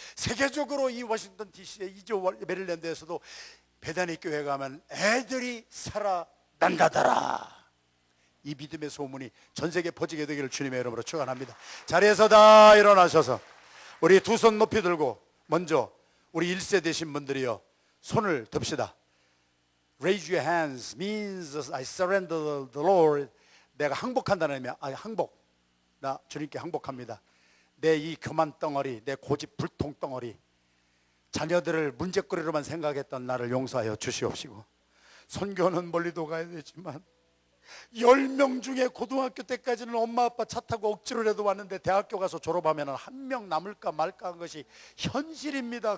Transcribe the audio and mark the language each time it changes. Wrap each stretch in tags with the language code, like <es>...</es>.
<ko>세계적으로 이 워싱턴 DC의 이조 메릴랜드에서도 베다니 교회 가면 애들이 살아난다더라, 이 믿음의 소문이 전 세계에 퍼지게 되기를 주님의 이름으로 축원합니다. 자리에서 다 일어나셔서 우리 두 손 높이 들고 먼저 우리 1세 되신 분들이요, 손을 듭시다.</ko> <en>Raise your hands means I surrender the Lord.</en> <ko>내가 항복한다는 의미야. 항복. 나 주님께 항복합니다. 내 이 교만 덩어리, 내 고집 불통 덩어리, 자녀들을 문제거리로만 생각했던 나를 용서하여 주시옵시고, 선교는 멀리도 가야 되지만 10명 중에 고등학교 때까지는 엄마 아빠 차 타고 억지로라도 왔는데 대학교 가서 졸업하면 한 명 남을까 말까 한 것이 현실입니다.</ko>